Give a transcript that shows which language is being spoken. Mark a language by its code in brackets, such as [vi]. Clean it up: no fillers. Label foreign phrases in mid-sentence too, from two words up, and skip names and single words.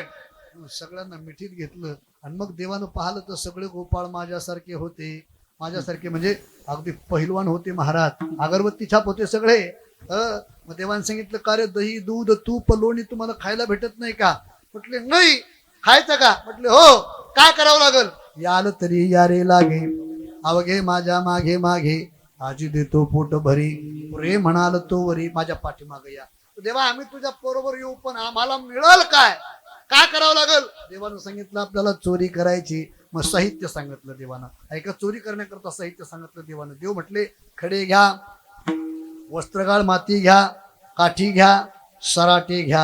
[mr] सगळ्यांना मिठीत घेतलं आणि मग देवानं पाहिलं तर सगळे गोपाळ माझ्यासारखे होते. माझ्यासारखे म्हणजे अगदी पहिलवान होते महाराज. अगरबत्ती छाप होते सगळे. मग देवानं सांगितलं का रे, दही दूध तूप लोणी तुम्हाला खायला भेटत नाही का? म्हटले नाही. खायचं का? म्हटले हो. काय करावं लागल? याल तरी यारे लागे, अवघे माझ्या मागे मागे, आजी देतो पोट भरी, रे म्हणाल तो वरी माझ्या पाठीमागे या. देवा आम्ही तुझ्या बरोबर येऊ, पण आम्हाला मिळेल काय? काय करावं लागल? देवानं सांगितलं आपल्याला चोरी करायची. मग साहित्य सांगितलं देवानं. ऐका, चोरी करण्याकरता साहित्य सांगितलं देवानं. देव म्हटले खडे घ्या, वस्त्रगाळ माती घ्या, काठी घ्या, सराटे घ्या.